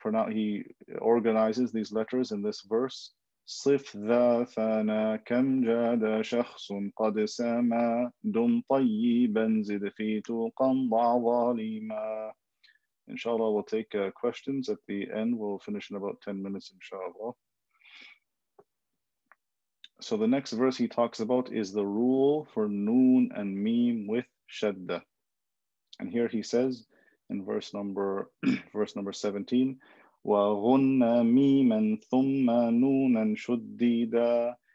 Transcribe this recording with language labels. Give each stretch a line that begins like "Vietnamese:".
English: He organizes these letters in this verse.
Arabic: صف ذا ثنا كم جاد شخص قد سما دم طيبا زد في توقا ضع ظالما.
English: Inshallah, we'll take questions at the end. We'll finish in about 10 minutes, inshallah. So the next verse he talks about is the rule for noon and meme with shadda. And here he says in verse number 17,
Arabic: وَغُنَّ مِيمًا ثُمَّ نُونًا شُدِّدًا.